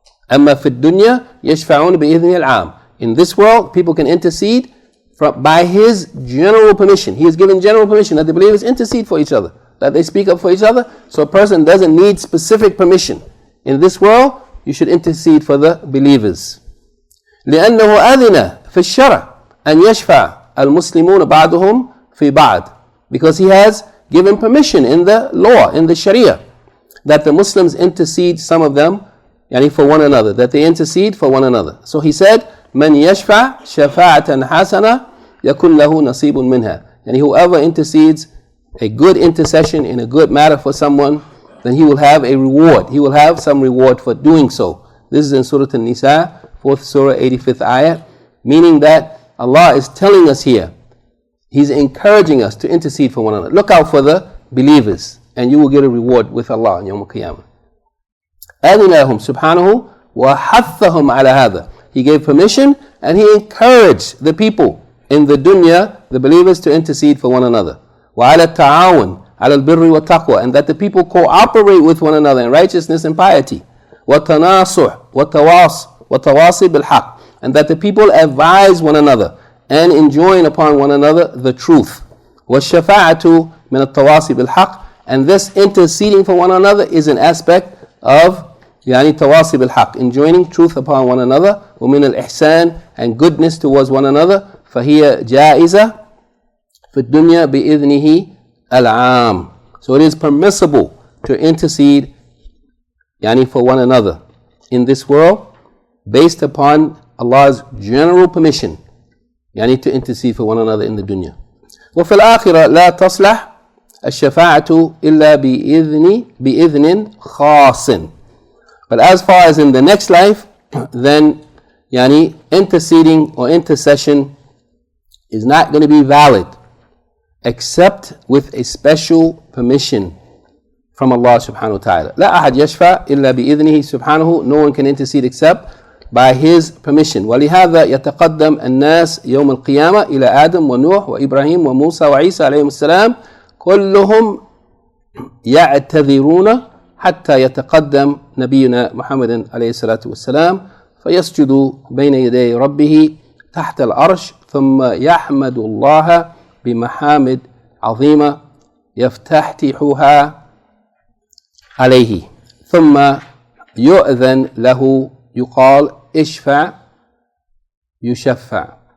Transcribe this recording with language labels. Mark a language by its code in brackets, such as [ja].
[ar] أَمَّا فِي الدُّنْيَا يَشْفَعُونَ بِإِذْنِهِ الْعَامِ. [en] In this world, people can intercede by His general permission. He has given general permission that the believers intercede for each other, that they speak up for each other. So a person doesn't need specific permission. In this world, you should intercede for the believers. [ar] لأنه أذن في الشرع أن يشفع المسلمون بعضهم في بعض. [en] Because He has given permission in the law, in the Sharia, that the Muslims intercede, some of them, yani for one another, that they intercede for one another. So He said, [ar] من يشفع شفاعة حسنة يكون له نصيب منها. [en] And whoever intercedes a good intercession in a good matter for someone, then he will have a reward. He will have some reward for doing so. This is in Surah An-Nisa, 4th Surah, 85th ayah, meaning that Allah is telling us here, He's encouraging us to intercede for one another. Look out for the believers, and you will get a reward with Allah on Yawm al-Qiyamah. [ar] أذنهم سبحانه وحثهم على هذا. [en] He gave permission and He encouraged the people in the dunya, the believers, to intercede for one another. [ar] وعلى التعاون على البر والتقوى, [en] and that the people cooperate with one another in righteousness and piety. [ar] والتناصح والتواصي بالحق, [en] and that the people advise one another and enjoin upon one another the truth. [ar] والشفاعة من التواصي بالحق, [en] and this interceding for one another is an aspect of [ar] يعني تواصي بالحق, [en] enjoining truth upon one another. [ar] ومن الإحسان, [en] and goodness towards one another. [ar] فهي جائزة في الدنيا بإذنه العام. [en] So it is permissible to intercede يعني for one another in this world based upon Allah's general permission, يعني to intercede for one another in the dunya. [ar] وفي الآخرة لا تصلح الشفاعة إلا بإذن خاص. [en] But as far as in the next life, then yani interceding or intercession is not going to be valid except with a special permission from Allah subhanahu wa ta'ala. [ar] لا أحد يشفع إلا بإذنه سبحانه. [en] No one can intercede except by his permission. [ar] ولهذا يتقدم الناس يوم القيامة إلى آدم ونوح وإبراهيم وموسى وعيسى عليهم السلام كلهم يعتذرون حتى يتقدم نبينا محمد عليه الصلاة والسلام فيسجد بين يدي ربه تحت العرش ثم يحمد الله بمحامد عظيمة يفتتحها عليه ثم يؤذن له يقال اشفع يشفع.